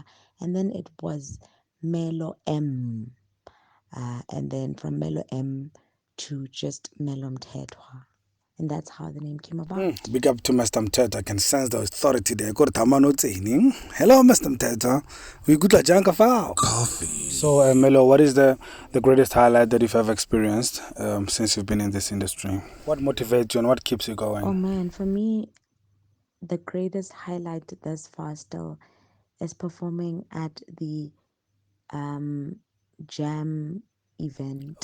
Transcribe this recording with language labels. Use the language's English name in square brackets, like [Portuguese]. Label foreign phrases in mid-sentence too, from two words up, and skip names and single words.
[English] And then it was Melo M. And then from Melo M to just Melo Mthethwa. And that's how the name came about. Big up to Mr. Mthethwa. I can sense the authority there. Go to Tamano Tsini. Hello, Mr. Mthethwa. We good la janka fao. Coffee. So, Melo, what is the greatest highlight that you've ever experienced since you've been in this industry? What motivates you and what keeps you going? Oh man, for me, the greatest highlight thus far still is performing at the Jam event.